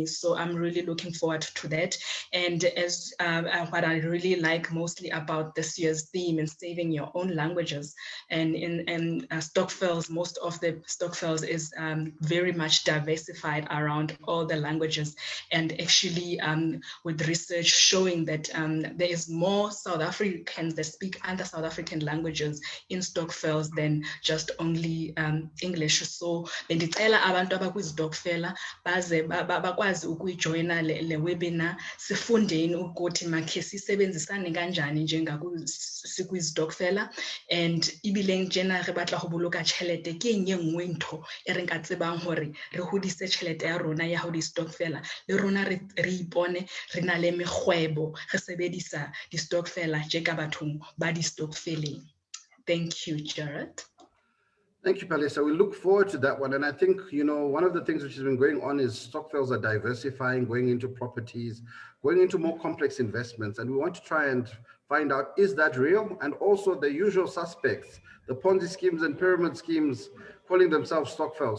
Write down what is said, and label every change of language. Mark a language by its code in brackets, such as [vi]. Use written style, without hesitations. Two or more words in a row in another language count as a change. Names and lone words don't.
[en] So I'm really looking forward to that. And as what I really like mostly about this year's theme in saving your own languages, and in stokvels, most of the stokvels is very much diversified around all the languages, and actually with research showing that there is more South Africans that speak other South African languages in stokvels than just only English. [xh] So bendicela abantu abakwizdokfela baze bakwazi ukuyijoyina le webinar, sifundeni ukuthi makhe sisebenzisane kanjani njengakwizidokfela, [st] and ibile njena re batla ho boloka tjhelete ke nngwe ntho e re nka tsebang hore re hodise tjhelete tjhelete ya rona ya ho di-stokvela le rona re ipone re na le mekgwebo re sebedisa di-stokvela tje ka bathong ba di-stokveleng. [en] Thank you, Gerald. Thank you, Palisa. We look forward to that one. And I think, you know, one of the things which has been going on is stokvels are diversifying, going into properties, going into more complex investments. And we want to try and find out, is that real? And also the usual suspects, the Ponzi schemes and pyramid schemes calling themselves stokvels.